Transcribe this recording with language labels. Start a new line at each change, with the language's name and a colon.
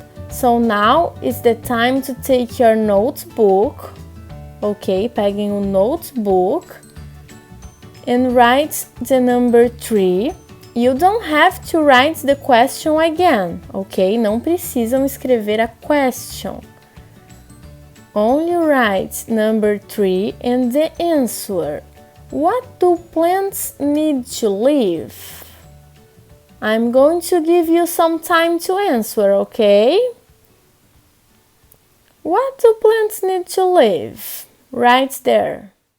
English: So now is the time to take your notebook, ok?
Portuguese: Peguem o
English: notebook and write the number 3. You don't have to write the question again, ok?
Portuguese: Não precisam escrever a question.
English: Only write number 3 and the answer. What do plants need to live? I'm going to give you some time to answer, okay? What do plants need to live? Right there.